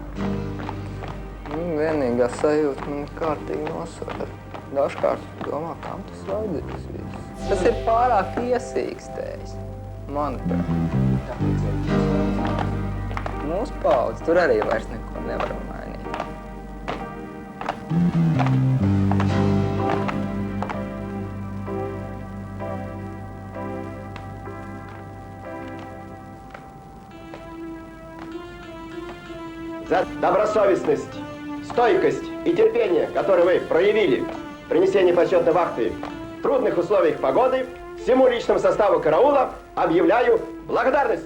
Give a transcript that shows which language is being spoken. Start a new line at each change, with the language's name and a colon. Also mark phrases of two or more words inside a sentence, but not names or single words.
Latvian: Vienīgā sajūta man ir kārtīgi nosodara. Dažkārt domā, kam tas vajadzīgs viss. Tas ir pārāk iesīkstējis, manuprāt. Mūsu paudze tur arī vairs neko nevaram mainīt.
Russian: За добросовестность, стойкость и терпение, которые вы проявили при несении почетной вахты в трудных условиях погоды, всему личному составу караула объявляю благодарность.